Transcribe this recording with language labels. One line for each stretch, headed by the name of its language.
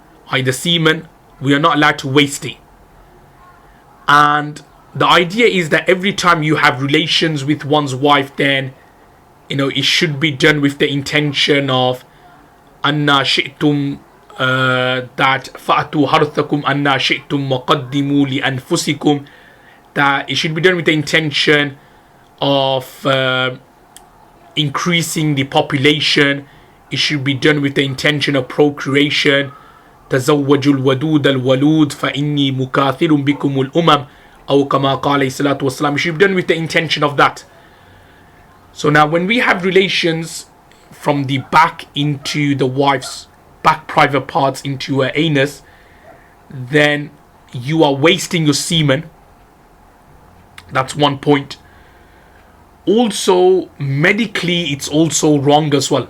English: The semen, we are not allowed to waste it. And the idea is that every time you have relations with one's wife, then it should be done with the intention of anna shi'tum, that fa'atu harthakum anna shi'tum wa qaddimu li anfusikum, that it should be done with the intention of increasing the population. It should be done with the intention of procreation.
Arabic: تزوجوا الودود الولود فإني مكاثر بكم الأمم أو كما قال عليه الصلاة والسلام.
English: It should be done with the intention of that. So now when we have relations from the back into the wife's back private parts into her anus, then you are wasting your semen. That's one point. Also, medically, it's also wrong as well.